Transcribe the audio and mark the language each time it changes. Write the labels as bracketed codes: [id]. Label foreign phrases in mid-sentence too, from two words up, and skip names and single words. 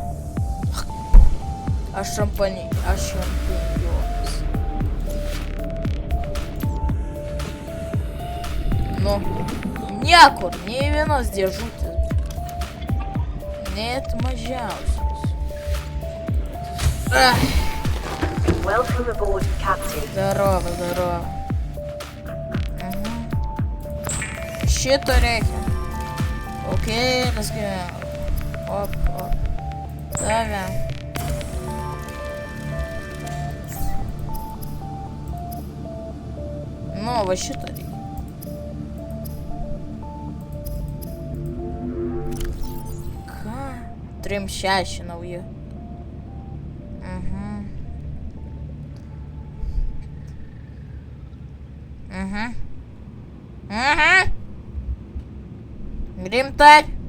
[lt] Aš šampanijomis. Niekur, nei vienos dėžutės. Net mažiausios. [en] Welcome aboard, Captain. [ru] Здорово. [lt] Šito reikia. [en] Окей, let's go. Оп. [ru] Давай. [lt] Va šito reikia. Ką? 3.6 nauji. Rimtai?